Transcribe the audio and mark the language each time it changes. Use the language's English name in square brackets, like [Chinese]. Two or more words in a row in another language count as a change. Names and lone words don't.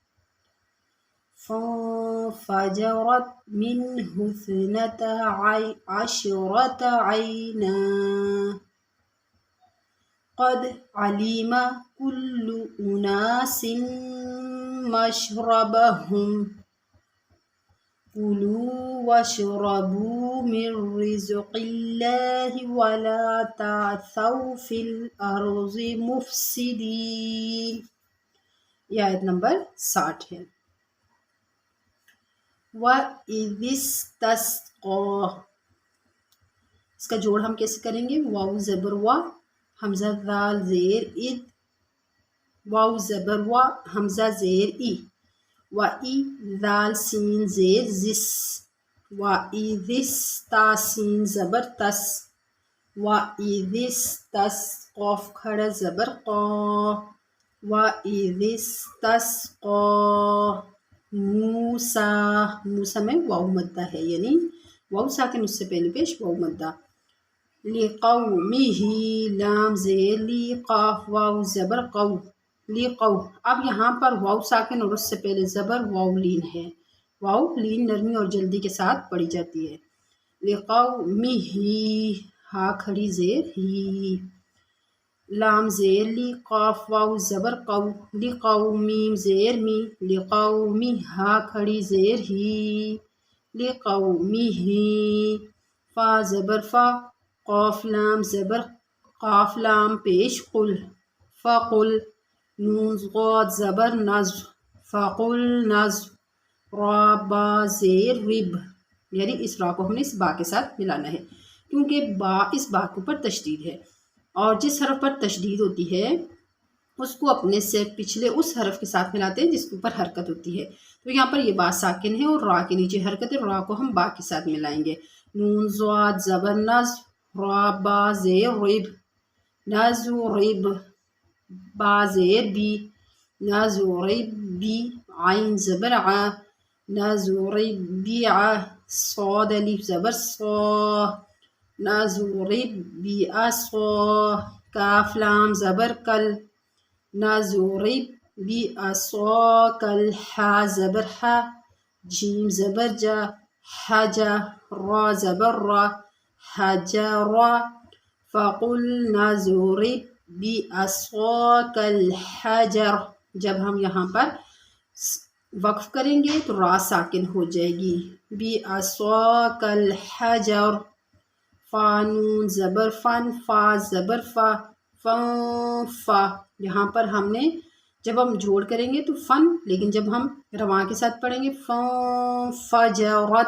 [Arabic] فَانفَجَرَتْ مِنْهُ اثْنَتَا عَشْرَةَ عَيْنًا قد علم كل أناس مشربهم كلوا واشربوا من رزق الله ولا تعثوا في الأرض مفسدين۔ [Urdu] یہ آیت نمبر 60 ہے۔ [Arabic] وَإِذِ اسْتَسْقَىٰ، [Urdu] اس کا جوڑ ہم کیسے کریں گے؟ واو زبر وا، حمزہ ذال زیر اد، واو زبر وا، حمزہ زیر ای، و ای ذال سین زیر زس، و ای ذس تا سین زبر تس، و ای ذس تس قاف کھڑا زبر قا، و ای ذس تس قا موسیٰ، موسیٰ میں واو مدہ ہے یعنی واو ساکن اس سے پہلے پیش واو مدہ۔ لِقَوْمِهِ لام زیر لی، قاف واو زبر قو، لِقَو۔ اب یہاں پر واو ساکن اور اس سے پہلے زبر واو لین ہے۔ واو لین نرمی اور جلدی کے ساتھ پڑھی جاتی ہے۔ لِقَوْمِهِ ہا کھڑی زیر ہی، لام زیر لی، قاف واو زبر قو، لِقَوْمِیم زیر می، لِقَوْمی ہا کھڑی زیر ہی، لِقَوْمِهِ فا زبر فا، قاف لام زبر قاف لام پیش قل، فقل نون غاد زبر نزو، فقل نزو، را با زیر رب، یعنی اس را کو ہم نے اس با کے ساتھ ملانا ہے کیونکہ با اس با کے اوپر تشدید ہے، اور جس حرف پر تشدید ہوتی ہے اس کو اپنے سے پچھلے اس حرف کے ساتھ ملاتے ہیں جس کے اوپر حرکت ہوتی ہے۔ تو یہاں پر یہ با ساکن ہے اور را کے نیچے حرکت ہے، را کو ہم با کے ساتھ ملائیں گے۔ نون زواد زبر نز، را با زیر رب، نزو رب، با زیر بی، نزو رب بی، عین زبر ع، نزو رب بی ع، صاد الف زبر صا، نزو رب بی اصا، کاف لام زبر کل، نزو رب بی اصا کل، حا زبر حا، جیم زبر جا، حجا، را زبر را، [Arabic] حجر، فقلنا اضرب بعصاک الحجر۔ [Urdu] جب ہم یہاں پر وقف کریں گے تو را ساکن ہو جائے گی، [Arabic] بعصاک الحجر، [Urdu] فا نون زبر فن، فا زبر فا، فن فا۔ یہاں پر ہم نے جب ہم جوڑ کریں گے تو فن، لیکن جب ہم رواں کے ساتھ پڑھیں گے [Arabic] فن فجرت۔